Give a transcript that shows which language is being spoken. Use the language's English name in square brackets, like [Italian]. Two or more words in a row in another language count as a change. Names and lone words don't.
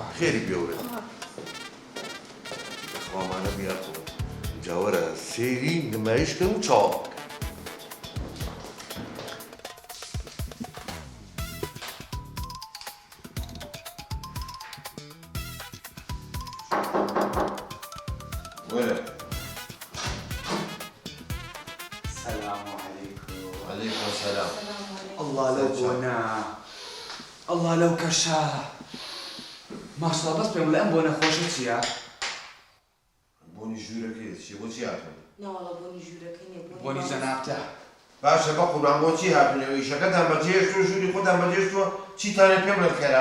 [Central Kurdish] خێری بێورێ خۆمانە بیاتەوە جاوەرە سێری نمایشکەم و چاوە وەرە [Arabic] السلام عليكم عەلەیکم السەلام [Central Kurdish] الله لو بۆنا الله لەو کەشە ماشڵە بەس پێم لە ئەم بۆنە خۆشە چییە؟ بۆنی ژوورەکەی چی بۆچی هاتن ناوەڵە بۆنی ژوورەکەی نیە بۆنی جەنابتە باشە بە قوربان بۆچی هاتنەوە ئیشەکەتان بەجێشت و ژووری خۆتان بەجێشتووە چیتانە پێ بڵێن خێرا